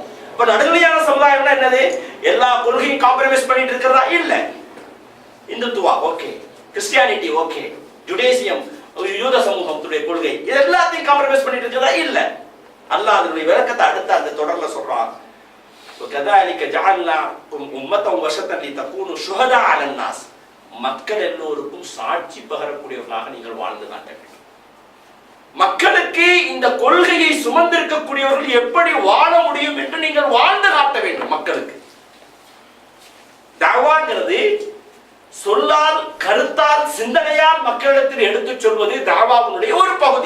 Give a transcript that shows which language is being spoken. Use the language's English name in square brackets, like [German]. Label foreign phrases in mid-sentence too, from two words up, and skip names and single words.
[Tamil] இப்ப நடுநிலையான சமுதாயம்னா என்னது? எல்லா கொள்கையும் காம்ப்ரமைஸ் பண்ணிட்டு இருக்கிறதா? இல்ல. இந்துத்துவா ஓகே, கிறிஸ்டியானிட்டி ஓகே, ஜுடேசியம் யூத சமூகத்துடைய கொள்கை இது எல்லாத்தையும் காம்ப்ரமைஸ் பண்ணிட்டு இருக்கிறதா? இல்ல. அல்லாஹ் அதனுடைய விளக்கத்தை அடுத்து அந்த தொடர்ல சொல்றான். [Arabic] وكذلك جعلناكم أمة وسطا لتكونوا شهداء على الناس. [Tamil] மக்கள் எல்லோருக்கும் சாட்சி பகரக்கூடியவர்களாக நீங்கள் வாழ்ந்து காட்ட வேண்டும். மக்களுக்கு இந்த கொள்கையை சுமந்திருக்கக்கூடியவர்கள் எப்படி வாழ முடியும் என்று நீங்கள் வாழ்ந்து காட்ட வேண்டும். மக்களுக்கு தாவாங்கிறது சொல்லால், கருத்தால், சிந்தனையால் மக்களிடத்தில் எடுத்துச் சொல்வது தாவாவுடைய ஒரு பகுதி.